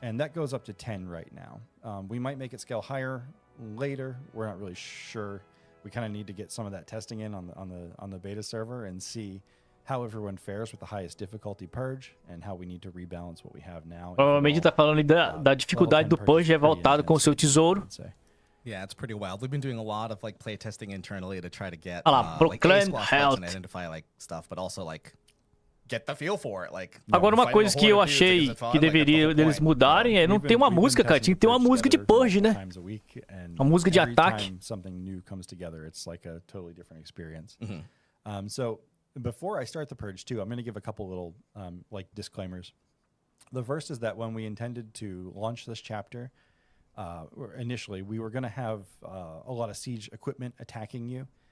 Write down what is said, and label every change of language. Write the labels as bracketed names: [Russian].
[English] And that goes up to 10 right now. We might make it scale higher later. We're not really sure. We kind of need to get some of that testing in on the beta server and see how everyone fares with the highest difficulty purge and how we need to rebalance what we have now. [Portuguese] Provavelmente tá falando da dificuldade do purge revoltado com o seu tesouro. [English] Yeah, it's pretty wild. We've been doing a lot of like play testing internally to try to get Proclaim health and identify like stuff, but also like get the feel for it. Like [Portuguese] agora uma coisa que eu achei que deveria deles mudarem é não ter uma música, cara. Tinha que ter uma música de purge, né? Uma música de ataque. [English] Something new comes together. It's like a totally different experience. So before I start the purge too, I'm going to give a couple little like disclaimers. The first is that when we intended to launch this chapter, initially we were going to have a lot of siege equipment attacking you.